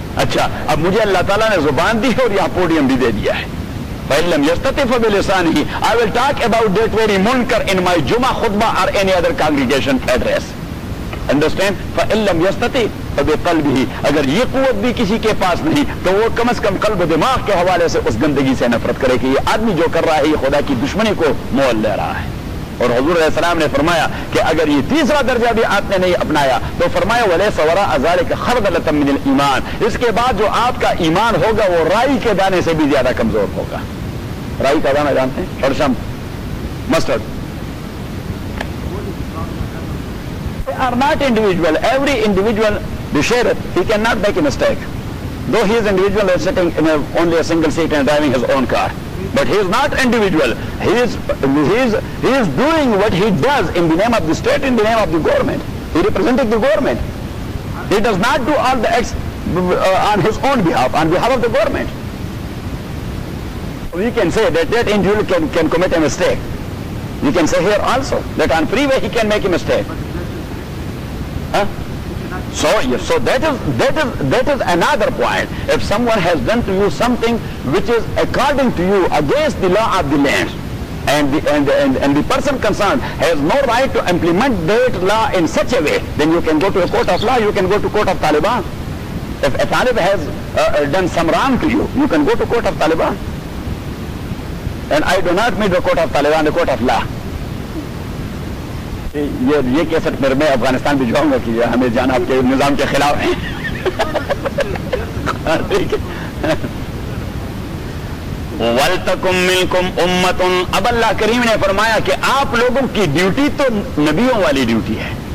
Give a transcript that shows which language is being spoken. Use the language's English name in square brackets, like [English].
[Urdu] اچھا, اب مجھے اللہ تعالیٰ نے زبان دی ہے اور یہاں پوڈیم بھی دے دیا ہے. [Arabic] فَإِلَّمْ يَسْتَطِفَ بِلِسَانِهِ [English] I will talk about that very munkar in my Juma khutba or any other congregation address. Understand? [Arabic] فَإِلَّمْ يَسْتَطِفَ بِقَلْبِهِ [Urdu] اگر یہ قوت بھی کسی کے پاس نہیں تو وہ کم از کم قلب و دماغ کے حوالے سے اس گندگی سے نفرت کرے کہ یہ آدمی جو کر رہا ہے یہ خدا کی دشمنی کو مول لے رہا ہے. اور حضور علیہ السلام نے فرمایا کہ اگر یہ تیسرا درجہ بھی آپ نے نہیں اپنایا تو فرمایا [Arabic] وَلَيْسَ وَرَاءَ ذَلِكَ خَرْدَلَةً مِنَ الْإِيمَانِ [Urdu] اس کے بعد جو آپ کا ایمان ہوگا وہ رائی کے دانے سے بھی زیادہ کمزور ہوگا. رائی کا دانا جانتے ہیں؟ شرشم, mustard. [English] They are not individual. Every individual, the sheriff, he cannot make a mistake. Though he is individual, he is sitting in only a single seat and driving his own car. But he is not individual. He is doing what he does in the name of the state, in the name of the government. He represented the government. He does not do all the acts on his own behalf, on behalf of the government. We can say that individual can commit a mistake. We can say here also that on freeway he can make a mistake. So that is another point. If someone has done to you something which is according to you against the law of the land, and the person concerned has no right to implement that law in such a way, then you can go to a court of law, you can go to court of Taliban. If a Talib has done some wrong to you, you can go to court of Taliban. And I do not mean the court of Taliban, the court of law. [Urdu] یہ cassette پھر میں افغانستان بھی جاؤں گا کہ ہمیں جانا آپ کے نظام کے خلاف ہے. [Arabic] وَلْتَكُمْ مِنْكُمْ أُمَّةٌ [Urdu] اب اللہ کریم نے فرمایا کہ آپ لوگوں کی ڈیوٹی تو نبیوں والی ڈیوٹی ہے.